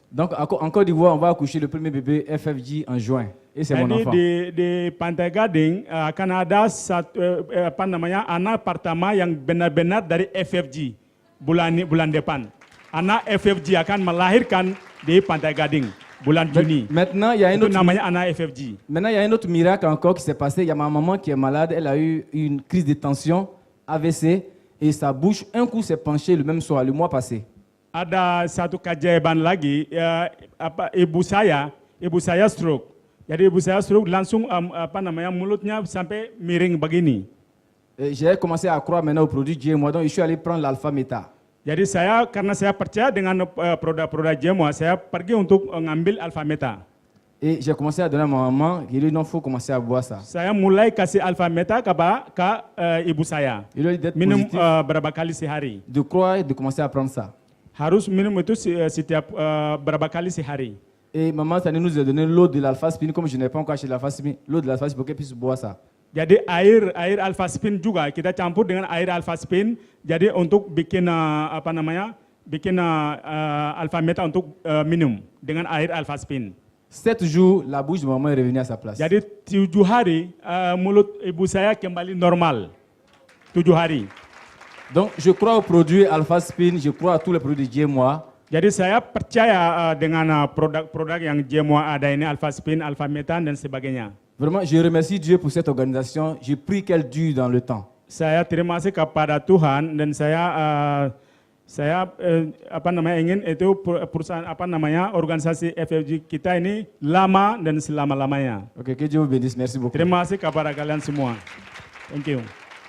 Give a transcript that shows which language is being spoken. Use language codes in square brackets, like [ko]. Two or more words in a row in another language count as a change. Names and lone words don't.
[fr] Donc en Côte d'Ivoire, on va accoucher le premier bébé FFG en juin et c'est mon enfant. [id] Di Pantai Gading akan ada anak pertama yang benar-benar dari FFG bulan depan. Anak FFG akan melahirkan di Pantai Gading. Bulan Juni. [fr] Maintenant, il y a un autre FFG. Maintenant, il y a un autre miracle encore qui s'est passé. Il y a ma maman qui est malade. Elle a eu une crise de tension, AVC, et sa bouche, un coup, s'est penchée le même soir, le mois passé. [id] Ada satu keajaiban lagi, ibu saya stroke. Jadi ibu saya stroke langsung mulutnya sampai miring begini. [fr] J'ai commencé à croire maintenant au produit GMOA, donc je suis allé prendre l'alpha meta. [id] Jadi karena saya percaya dengan produk-produk GMOA, saya pergi untuk ngambil Alpha Meta. [fr] Et j'ai commencé à donner à ma maman, il lui dit non, faut commencer à boire ça. [id] Saya mulai kasih Alpha Meta ke ibu saya. [fr] Il lui dit d'être [id] minum [fr] positif, [id] berapa kali sehari. [fr] de croire et de commencer à prendre ça. [id] Harus minum itu setiap berapa kali sehari. [fr] Et maman Tani nous a donné l'eau de l'alpha-spine, comme je n'ai pas encore acheté l'alpha-spine, l'eau de l'alpha-spine pour qu'elle puisse boire ça. [id] Jadi air alpha spin juga kita campur dengan air alpha spin. Jadi untuk bikin alpha meta untuk minum dengan air alpha spin. [fr] 7 jours, la bouche de maman est revenue à sa place. [id] Jadi 7 hari mulut ibu saya kembali normal. 7 hari. [fr] Donc je crois aux produits alpha spin, je crois à tous les produits GMOA. [id] Jadi saya percaya dengan produk-produk yang GMOA ada ini alpha spin, alpha meta dan sebagainya. [fr] Vraiment, je remercie Dieu pour cette organisation. Je prie qu'elle dure dans le temps. [id] Saya terima kasih kepada Tuhan dan saya ingin itu perusahaan organisasi FFG kita ini lama dan selama-lamanya. [fr] Ok, que Dieu vous bénisse. Merci beaucoup. [id] Terima kasih kepada kalian semua. [en] Thank you.